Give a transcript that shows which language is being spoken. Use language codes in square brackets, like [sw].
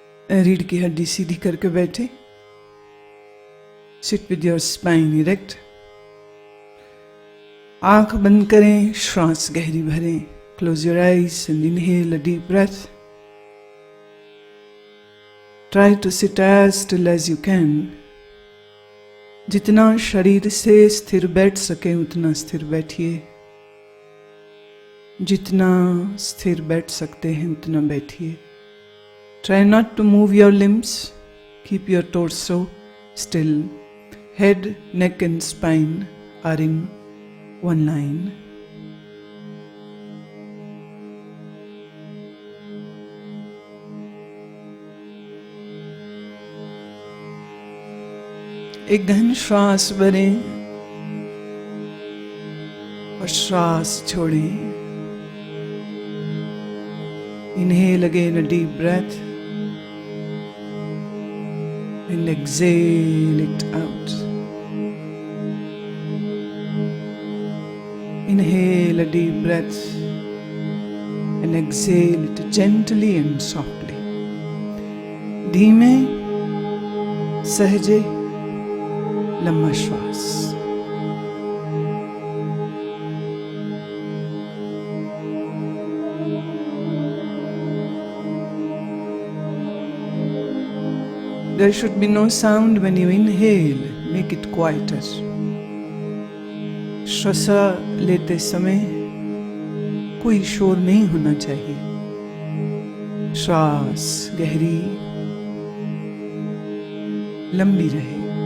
[hi] रीढ़ की हड्डी सीधी करके बैठे। [en] Sit with your spine erect. [hi] आंख बंद करें, श्वास गहरी भरें। [en] Close your eyes and inhale a deep breath. Try to sit as still as you can. [hi] जितना शरीर से स्थिर बैठ सके उतना स्थिर बैठिए। जितना स्थिर बैठ सकते हैं उतना बैठिए। [en] Try not to move your limbs. Keep your torso still. Head, neck and spine are in one line. [hi] एक गहन श्वास भरें और श्वास छोड़ें। [en] Inhale again a deep breath and exhale it out. Inhale a deep breath and exhale it gently and softly. [hi] धीमे सहजे लंबा श्वास। [en] There should be no sound when you inhale. Make it quieter. [hi] श्वास लेते समय कोई शोर नहीं होना चाहिए। श्वास गहरी लंबी रहे।